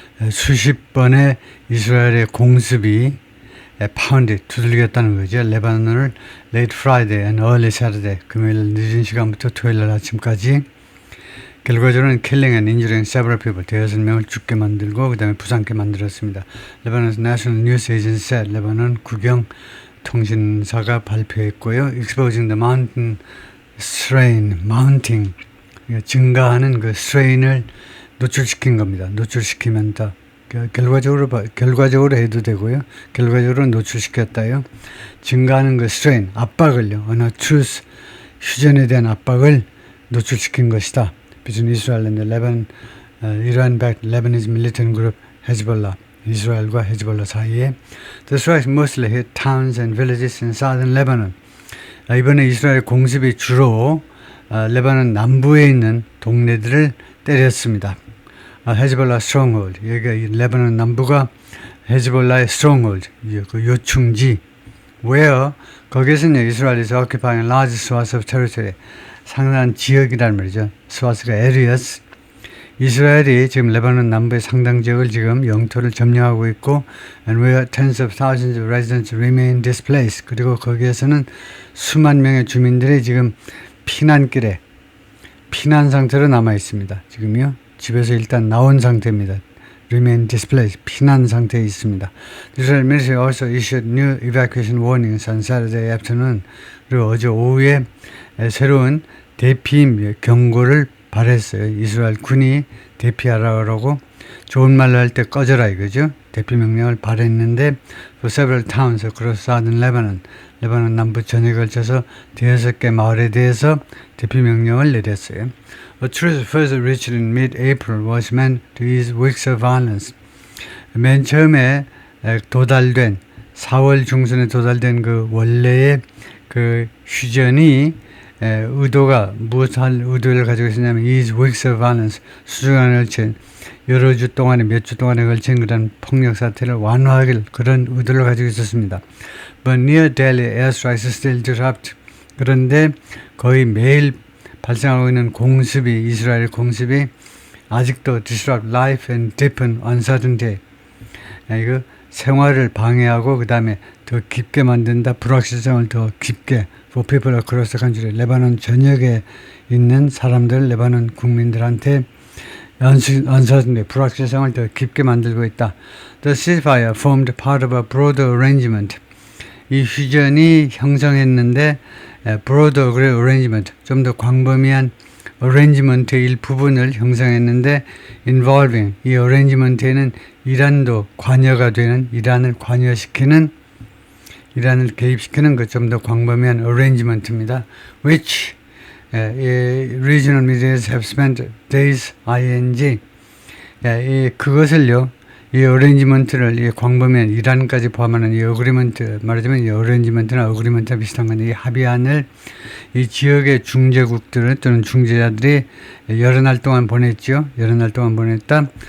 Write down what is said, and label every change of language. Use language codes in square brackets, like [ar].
[ko] 수십 번의 이스라엘의 공습이 pounded, 두들겼다는 거죠. 레바논을 [en] late Friday and early Saturday, [ko] 금요일 늦은 시간부터 토요일 아침까지 결과적으로는 [en] killing and injuring several people, [ko] 대여섯 명을 죽게 만들고 그 다음에 부상케 만들었습니다. [en] Lebanon's National News Agency said, [ko] 레바논 국영 통신사가 발표했고요. [en] Exposing the mountain strain, mounting, [ko] 증가하는 그 strain을 노출시킨 겁니다. 노출시키면 더 결과적으로 해도 되고요. 결과적으로 노출시켰다요. 증가하는 그 strain, 압박을요. 어느 truce, 휴전에 대한 압박을 노출시킨 것이다. [en] Between Israel and the Lebanon, Iran-backed Lebanese militant group Hezbollah, [ko] 이스라엘과 헤즈볼라 사이에 [en] The strikes mostly hit towns and villages in southern Lebanon. [ko] 이번에 이스라엘 공습이 주로 레바논 남부에 있는 동네들을 때렸습니다. 헤즈볼라 stronghold, 여기가 레바논 남부가 헤즈볼라의 stronghold, 그 요충지. [en] Where [ko] 거기서는 이스라엘에서 [en] occupying large swaths of territory, [ko] 상당한 지역이란 말이죠. [en] swaths가 areas. [ko] 이스라엘이 지금 레바논 남부의 상당 지역을 지금 영토를 점령하고 있고, [en] and where tens of thousands of residents remain displaced. [ko] 그리고 거기에서는 수만 명의 주민들이 지금 피난길에 피난 상태로 남아 있습니다. 지금요 집에서 일단 나온 상태입니다. [en] Remain displaced, [ko] 피난 상태에 있습니다. [en] The Israel military also issued new evacuation warnings on Saturday afternoon. [ko] 그리고 어제 오후에 새로운 대피 경고를 발했어요. 이스라엘 군이 대피하라고 좋은 말로 할 때 꺼져라 이거죠. 대피 명령을 발했는데 [en] for several towns across southern Lebanon, [ko] 레바논 남부 전역에 걸쳐서 대여섯 개 마을에 대해서 대피 명령을 내렸어요. [en] A truce first reached in mid-April was meant to ease weeks of violence. [ko] 맨 처음에 도달된 4월 중순에 도달된 그 원래의 그 휴전이 의도가 무엇할 의도를 가지고 있었냐면 [en] ease weeks of violence, [ko] 수주간에 걸친 여러 주 동안에 몇 주 동안에 걸친 그런 폭력 사태를 완화하길 그런 의도를 가지고 있었습니다. [en] But near daily airstrikes still disrupt. [ko] 그런데 거의 매일 발생하고 있는 공습이 이스라엘 공습이 아직도 [en] disrupt life and deepen uncertainty. [ko] 이거 생활을 방해하고 그 다음에 더 깊게 만든다. 불확실성을 더 깊게 [en] for people across the country. [ko] 레바논 전역에 있는 사람들, 레바논 국민들한테 uncertainty, 불확실성을 더 깊게 만들고 있다. [en] The ceasefire formed part of a broader arrangement. [ko] 이 휴전이 형성했는데 broader arrangement, 좀 더 광범위한 arrangement의 일부분을 형성했는데 involving, 이 arrangement에는 이란도 관여가 되는, 이란을 관여시키는, 이란을 개입시키는 그 좀 더 광범위한 arrangement입니다. [en] Which regional medias have spent days ing. [ko] 그것을요, 이 어레인지먼트를, 이 광범위한 이란까지 포함하는 이 어그리먼트, 말하자면 이 어레인지먼트나 어그리먼트와 비슷한 건데, 이 합의안을 이 지역의 중재국들 또는 중재자들이 여러 날 동안 보냈죠. 여러 날 동안 보냈다.